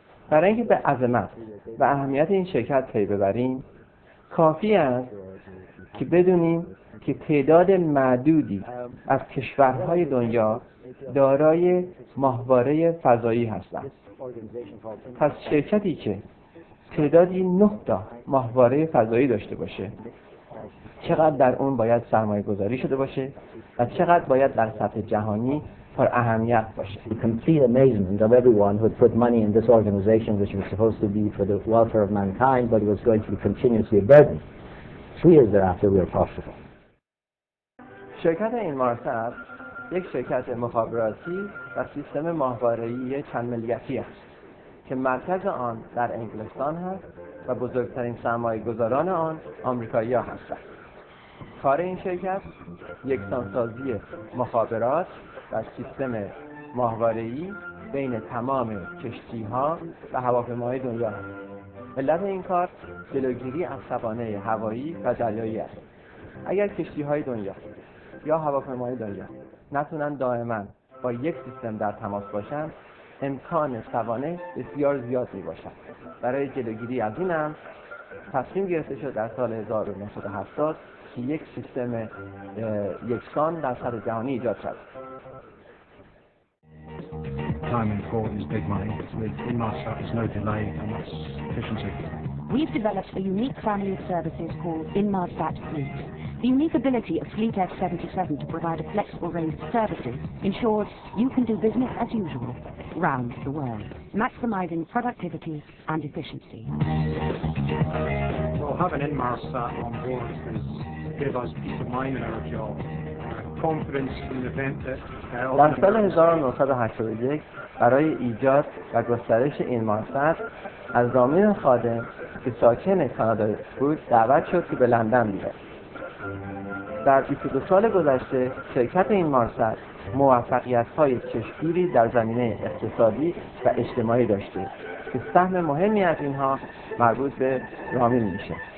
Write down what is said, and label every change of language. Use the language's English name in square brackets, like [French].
[Persian] برای اینکه به عظمت و اهمیت این شرکت پی ببریم، کافی است که بدونیم که تعداد معدودی از کشورهای دنیا دارای ماهواره فضایی هستند. پس شرکتی که تعدادی 9 تا ماهواره فضایی داشته باشه، چقدر در اون باید سرمایه گذاری شده باشه و چقدر باید در سطح جهانی پر اهمیت باشه. [English] The complete amazement of everyone who had put money in this organization, which was supposed to be for the welfare of mankind, but it was going to be continuously a burden. 3 years thereafter, we were profitable. [Persian] شرکت اینمارست یک شرکت مخابراتی و سیستم ماهواره‌ای چند ملیتی است که مرکز آن در انگلستان هست و بزرگترین سرمایه گذاران آن آمریکایی‌ها هستند. کار این شرکت یکسانسازی مخابرات و سیستم ماهواره‌ای بین تمام کشتی‌ها و هواپیماهای دنیا است. علت این کار جلوگیری از سوانح هوایی و دریایی است. اگر کشتی‌های دنیا یا هواپیماهای دنیا نتونن دائما با یک سیستم در تماس باشند، امکان سوانح بسیار زیاد میباشد. برای جلوگیری از این امر تصمیم گرفته شد در سال 1970 که یک سیستم یکسان در سطح جهانی ایجاد شد. [English] Time and thought is big money. With Inmarsat, there's no delay and that's efficiency. We've developed a unique family of services called Inmarsat Fleet. The unique ability of Fleet F77 to provide a flexible range of services ensures you can do business as usual round the world, maximizing productivity and efficiency. Well, having Inmarsat on board has given us peace of mind in our job. Confidence in the event that [Persian] در سال 1981 برای ایجاد و گسترش اینمارست از رامین خادم که ساکن کانادا بود دعوت شد که به لندن بیاد. در 22 سال گذشته شرکت اینمارست موفقیت‌های چشمگیری در زمینه اقتصادی و اجتماعی داشته که سهم مهمی از اینها مربوط به رامین میشه.